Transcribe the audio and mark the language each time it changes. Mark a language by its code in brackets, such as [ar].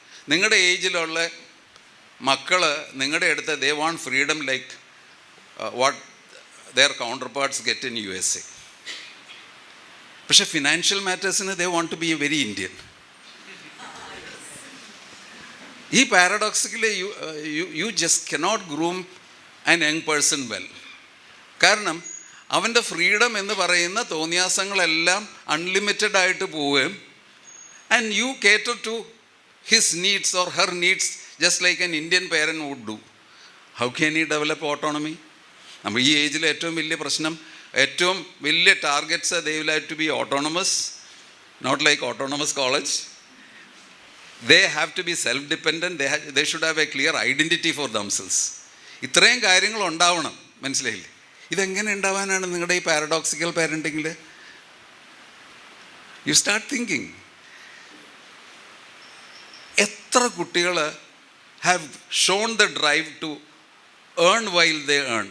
[ml] നിങ്ങളുടെ ഏജിലുള്ള മക്കൾ നിങ്ങളുടെ അടുത്ത് [en] They want freedom like what their counterparts get in USA. [ml] പക്ഷേ financial മാറ്റേഴ്സിന് [en] They want to be a very Indian. ഈ paradoxically you just cannot groom an young person well. [ml] കാരണം അവൻ്റെ freedom എന്ന് പറയുന്ന തോന്നിയാസങ്ങളെല്ലാം അൺലിമിറ്റഡ് ആയിട്ട് പോവുകയും [en] and you cater to his needs or her needs just like an Indian parent would do. How can he develop autonomy? [ml] നമ്മൾ ഈ ഏജിൽ ഏറ്റവും വലിയ പ്രശ്നം, ഏറ്റവും വലിയ targets [en] they will have to be autonomous, not like autonomous college. They have to be self-dependent. They should have a clear identity for themselves. [ml] ഇത്രയും കാര്യങ്ങൾ ഉണ്ടാവണം. മനസ്സിലായില്ലേ? ഇതെങ്ങനെ ഉണ്ടാവാനാണ് നിങ്ങളുടെ ഈ പാരഡോക്സിക്കൽ പാരൻറ്റിങ്ങിൽ? [en] You start thinking. [ml] എത്ര കുട്ടികൾ [en] Have shown the drive to earn while they earn?